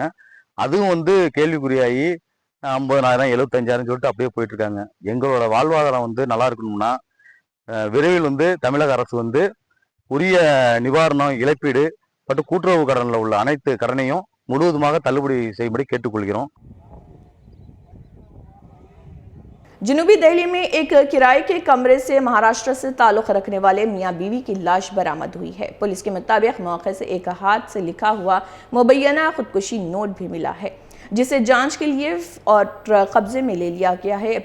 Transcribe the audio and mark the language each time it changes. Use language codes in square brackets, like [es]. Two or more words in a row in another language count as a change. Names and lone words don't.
[ta] அதுவும் கேள்விக்குறியாகி 50,000 75,000 சொல்லிட்டு அப்படியே போயிட்டு இருக்காங்க. எங்களோட வாழ்வாதாரம் நல்லா இருக்கணும்னா விரைவில் தமிழக அரசு உரிய நிவாரணம், இழப்பீடு மற்றும் கூட்டுறவு கடனில் உள்ள அனைத்து கடனையும் முழுவதுமாக தள்ளுபடி செய்யும்படி கேட்டுக்கொள்கிறோம். [ur] جنوبی دہلی میں ایک کرائے کے کمرے سے مہاراشٹر سے تعلق رکھنے والے میاں بیوی کی لاش برآمد ہوئی ہے. پولیس کے مطابق موقع سے ایک ہاتھ سے لکھا ہوا مبینہ خودکشی نوٹ بھی ملا ہے، جسے جانچ کے لیے اور قبضے میں لے لیا گیا ہے.